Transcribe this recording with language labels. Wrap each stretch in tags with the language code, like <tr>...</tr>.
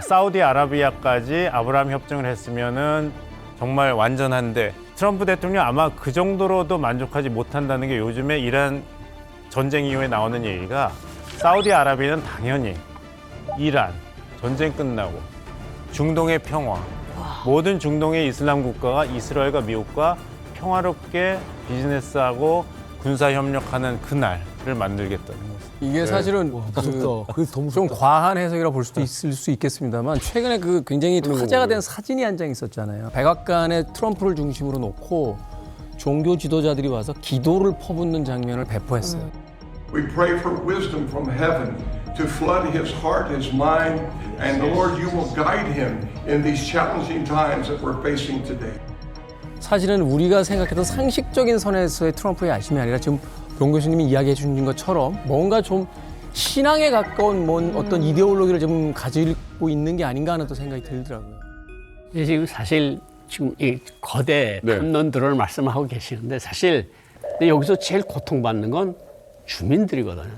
<ko>사우디아라비아까지 아브라함 협정을 했으면은 정말 완전한데 트럼프 대통령 아마 그 정도로도 만족하지 못한다는 게 요즘에 이란 전쟁 이후에 나오는 얘기가 사우디아라비아는 당연히 이란 전쟁 끝나고 중동의 평화 모든 중동의 이슬람 국가가 이스라엘과 미국과 평화롭게 비즈니스하고 군사 협력하는 그날을 만들겠다는 거죠. 이게 사실은 좀 과한 해석이라 볼 수도 있을 수 있겠습니다만 최근에 그 굉장히 화제가 된 사진이 한 장 있었잖아요. 백악관에 트럼프를 중심으로 놓고 종교 지도자들이 와서 기도를 퍼붓는 장면을 배포했어요.</ko> <en>We pray for wisdom from heaven to flood his heart, his mind, and Lord, you will guide him in these challenging times that we're facing today.</en> <ko>사실은 우리가 생각했던 상식적인 선에서의 트럼프의 야심이 아니라 지금 용 교수님이 이야기해 주신 것처럼 뭔가 좀 신앙에 가까운 어떤 이데올로기를 좀 가지고 있는 게 아닌가 하는 또 생각이 들더라고요. 지금 사실 지금 이 거대 탐론들을 말씀하고 계시는데 사실 여기서 제일 고통받는 건 주민들이거든요.</ko>